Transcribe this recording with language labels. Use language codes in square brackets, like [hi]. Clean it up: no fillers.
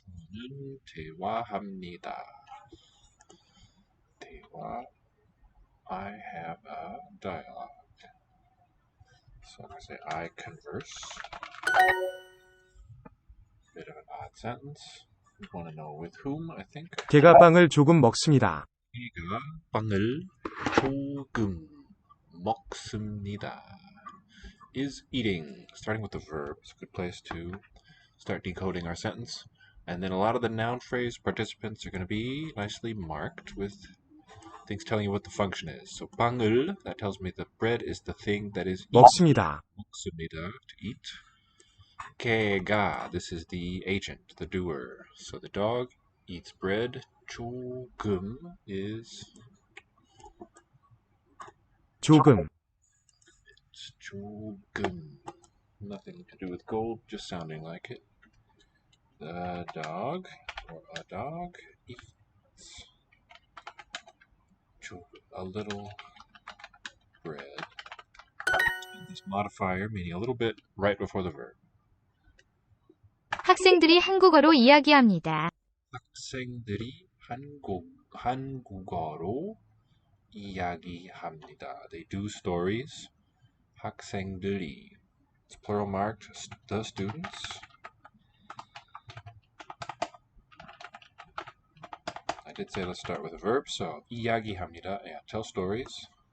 [ko] 저는 대화합니다. 대화. [en] I have a dialogue. So I'm going to say I converse. Bit of an odd sentence. You want to know with whom, I think. [ko] 걔가 빵을 조금 먹습니다. 걔가 빵을 조금 먹습니다. [en] Is eating, starting with the verb. It's a good place to start decoding our sentence. And then a lot of the noun phrase participants are going to be nicely marked with things telling you what the function is. So 빵을, that tells me the bread is the thing that is eaten. [ko] 먹습니다. [en] 먹습니다, to eat. 걔가, this is the agent, the doer. So the dog eats bread. 조금 is [ko] 조금. 조금. [en] Nothing to do with gold, just sounding like it. The dog, or a dog, eats a little bread. And this modifier meaning a little bit right before the verb. [ko] 학생들이 한국어로 이야기합니다. 학생들이 한국어로 이야기합니다. [en] They do stories. 학생들이. It's plural marked, the students. I did say let's start with a verb, so 이야기합니다. Yeah, tell stories.